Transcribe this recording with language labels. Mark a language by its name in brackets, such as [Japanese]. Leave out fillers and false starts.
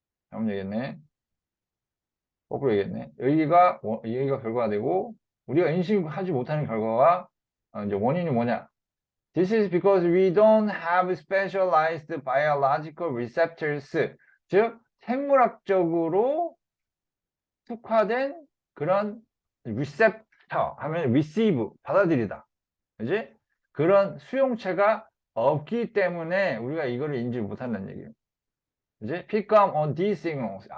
[Korean] 잘못 얘기했네. 거꾸로 얘기했네. 여기가 결과가 되고, 우리가 인식하지 못하는 결과가 이제 원인이 뭐냐? [English] This is because we don't have specialized biological receptors. [Korean] 즉, 생물학적으로 특화된 그런 receptor 하면 receive, 받아들이다. 그지? 그런 수용체가 없기 때문에 우리가 이거를 인지 못한다는 얘기예요. [English] 이제 pick up on these signals.